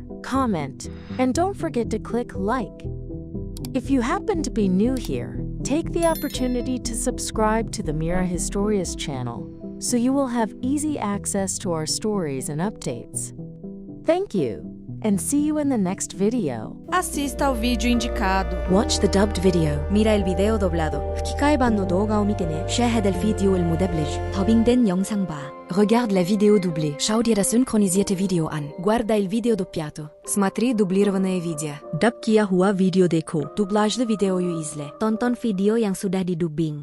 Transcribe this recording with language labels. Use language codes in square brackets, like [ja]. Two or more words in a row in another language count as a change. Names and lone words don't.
[en] Comment, and don't forget to click like. If you happen to be new here, take the opportunity to subscribe to the Mira Histórias channel so you will have easy access to our stories and updates. Thank you. and see you in the next video. [pt] Assista ao vídeo indicado. [en] Watch the dubbed video. [es] Mira el video doblado. [ja] 吹き替え版の動画を見てね. [ar] شاهد الفيديو المدبلج. [ko] 더빙된 영상 봐. [fr] Regarde la vidéo doublée. [de] Schau dir das synchronisierte Video an. [it] Guarda il video doppiato. [ru] Смотри дублированное видео. [hi] डब किया हुआ वीडियो देखो. [tr] Dublaj de video yu izle. [id] Tonton video yang sudah didubbing.